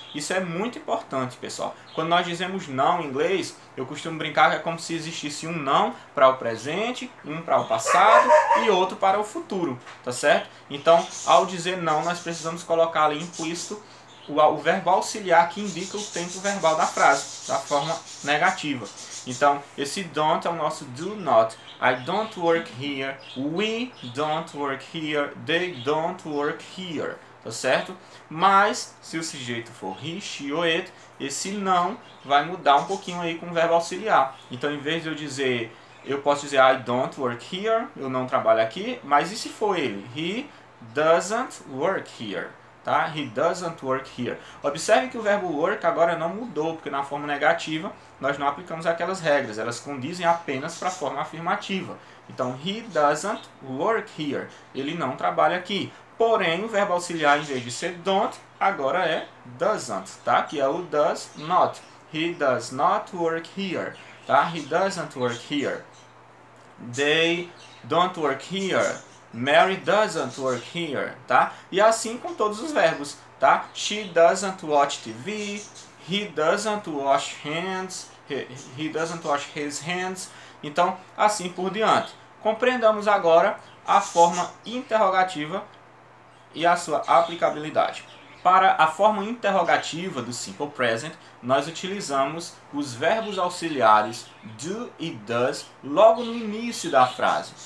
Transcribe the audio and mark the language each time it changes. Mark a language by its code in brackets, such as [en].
[pt] Isso é muito importante, pessoal. Quando nós dizemos não em inglês, eu costumo brincar que é como se existisse um não para o presente, um para o passado e outro para o futuro, tá certo? Então, ao dizer não, nós precisamos colocar ali implícito o verbo auxiliar que indica o tempo verbal da frase, da forma negativa. Então, esse don't é o nosso do not. [en] I don't work here, we don't work here, they don't work here. [pt] Tá certo? Mas, se o sujeito for he, she ou it, esse não vai mudar um pouquinho aí com o verbo auxiliar. Então, em vez de eu dizer, eu posso dizer [en] I don't work here, [pt] eu não trabalho aqui, mas e se for ele? [en] He doesn't work here. Tá? He doesn't work here. [pt] Observe que o verbo work agora não mudou, porque na forma negativa nós não aplicamos aquelas regras, elas condizem apenas para a forma afirmativa. Então, [en] he doesn't work here. [pt] Ele não trabalha aqui. Porém, o verbo auxiliar, em vez de ser don't, agora é doesn't, tá? Que é o [en] does not. He does not work here, tá? He doesn't work here. They don't work here. Mary doesn't work here, tá? [pt] E assim com todos os verbos, tá? [en] She doesn't watch TV. He doesn't wash hands. He doesn't wash his hands. [pt] Então, assim por diante. Compreendamos agora a forma interrogativa e a sua aplicabilidade. Para a forma interrogativa do Simple Present, nós utilizamos os verbos auxiliares do e does logo no início da frase.